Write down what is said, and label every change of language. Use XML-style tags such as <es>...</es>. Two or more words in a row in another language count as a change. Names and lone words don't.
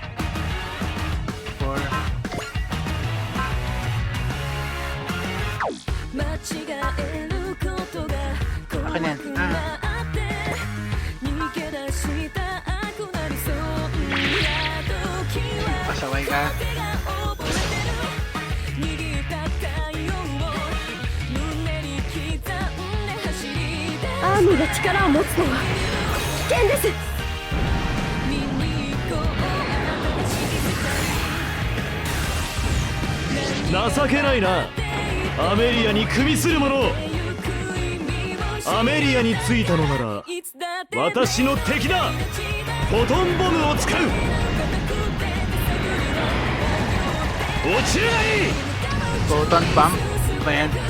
<tl>4. Akin yan. Pasaway ka.</tl> <ja>アームが力を持つのは危険です。情けないな。アメリアに組みする者。アメリアについたのなら私の敵だ。フォトンボムを使う。落ちるがいい。</ja> <en>Photon bomb</en> <tl>ba yan?</tl>